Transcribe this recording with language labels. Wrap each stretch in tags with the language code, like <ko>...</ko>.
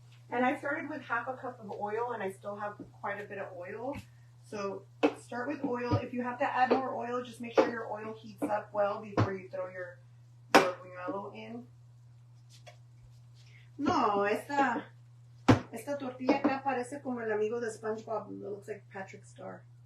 <en>And I started with half a cup of oil and I still have quite a bit of oil. So start with oil. If you have to add more oil, just make sure your oil heats up well before you throw your buñuelo in.</en> <es>No, esta tortilla acá parece como el amigo de SpongeBob.</es> <en>It looks like Patrick Star.</en>